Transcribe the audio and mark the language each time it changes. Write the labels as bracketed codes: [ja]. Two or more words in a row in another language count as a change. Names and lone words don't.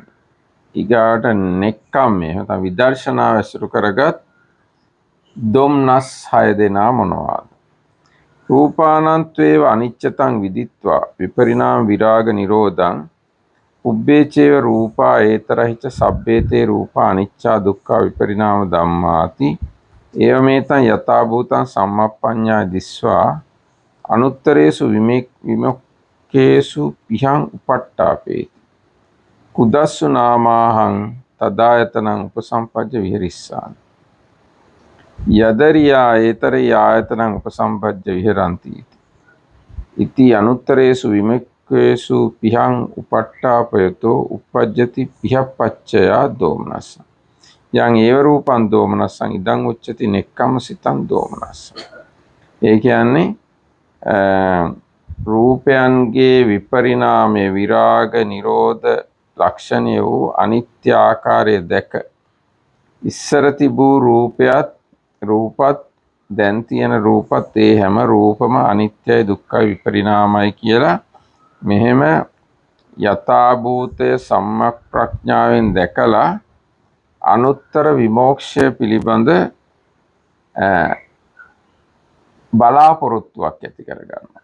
[si] ඊගාට නෙක්ඛම්මේ නැත්නම් විදර්ශනාව ඇසුරු කරගත් දොම්නස් 6 දෙනා මොනවාද? [pi] රූපානන්ත්වේව අනිච්චතං විදිත්වා විපරිණාම විරාග නිරෝධං උබ්බේචේව රූපා ඒතරහිච සබ්බේතේ රූපා අනිච්චා දුක්ඛා විපරිණාම ධම්මාති ඒවමේතං යථා භූතං සම්මප්පඤ්ඤා දිස්වා අනුත්තරේසු විමුක්ඛේසු පිහං උපට්ඨාපේති කුදස්සු නාමාහං තදායතනං උපසම්පජ්ජ විහෙරිස්සාමි යදරියා ඒතරේ ආයතනං උපසම්පජ්ජ විහෙරಂತಿ ඉති අනුත්තරේසු විමුක්ඛේසු පිහං උපට්ඨාපයතෝ uppajjati පිහප්පච්චයා දෝමනස්ස යං ඒව රූපං දෝමනස්සං ඉදං උච්චති නෙක්ඛම්ම සිතං දෝමනස්ස. [si] ඒ කියන්නේ රූපයන්ගේ විපරිණාමයේ විරාග නිරෝධ ලක්ෂණය වූ අනිත්‍ය ආකාරය දැක ඉස්සර තිබූ රූපත් දැන් තියෙන රූපත් ඒ හැම රූපම අනිත්‍යයි දුක්ඛයි විපරිණාමයි කියලා මෙහෙම යථාභූතය සම්මක් ප්‍රඥාවෙන් දැකලා අනුත්තර විමෝක්ෂය පිළිබඳ බලාපොරොත්තුවක් ඇති කරගන්නවා.